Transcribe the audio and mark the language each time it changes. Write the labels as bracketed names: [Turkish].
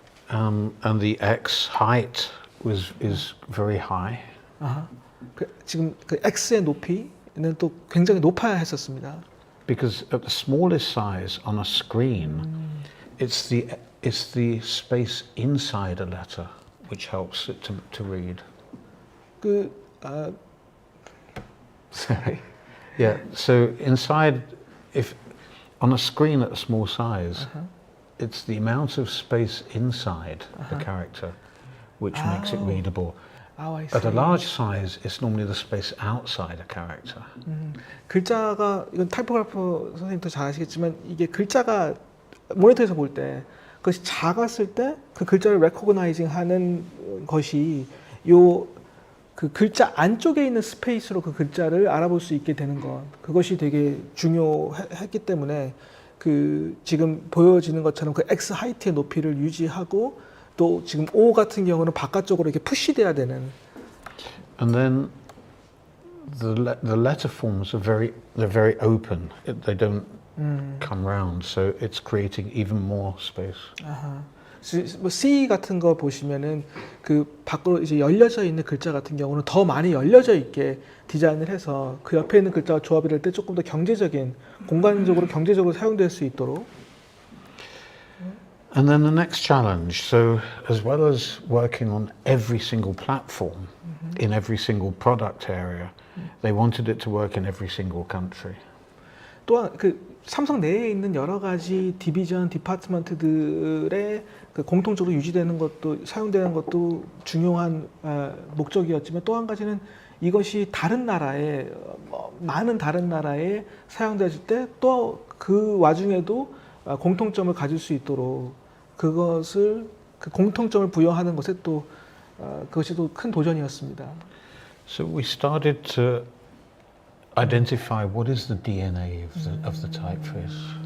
[English] And the X height is very high. [Korean] 지금 그 X의 높이는 또 굉장히 높아야 했었습니다. [English] Because at the smallest size on a screen, it's the space inside a letter which helps it to read. Sorry. Yeah. So inside, if on a screen at a small size, it's the amount of space inside the character which makes it readable. I see. At a large size, it's normally the space outside a character. [Korean] 글자가 이건 타이포그래퍼 선생님도 잘 아시겠지만 이게 글자가 모니터에서 볼 때 그것이 작았을 때 그 글자를 레코그나이징 하는 것이 요 그 글자 안쪽에 있는 스페이스로 그 글자를 알아볼 수 있게 되는 것 그것이 되게 중요했기 때문에 그 지금 보여지는 것처럼 그 X 하이트의 높이를 유지하고 또 지금 O 같은 경우는 바깥쪽으로 이렇게 푸시돼야 되는. [English] And then the letter forms are very open. They don't come round, so it's creating even more space. [Korean] 뭐 C 같은 거 보시면은 그 밖으로 이제 열려져 있는 글자 같은 경우는 더 많이 열려져 있게 디자인을 해서 그 옆에 있는 글자와 조합이 될 때 조금 더 경제적인 공간적으로 경제적으로 사용될 수 있도록. [English] And then the next challenge, so as well as working on every single platform in every single product area, they wanted it to work in every single country. [Korean] 또한 그 삼성 내에 있는 여러 가지 디비전, 디파트먼트들의 그 공통적으로 유지되는 것도 사용되는 것도 중요한 목적이었지만 또 한 가지는 이것이 다른 나라에 많은 다른 나라에 사용될 때 또 그 와중에도 공통점을 가질 수 있도록 그것을 그 공통점을 부여하는 것에 또 그것이 또 큰 도전이었습니다. [English] So we started to identify what is the DNA of the typeface.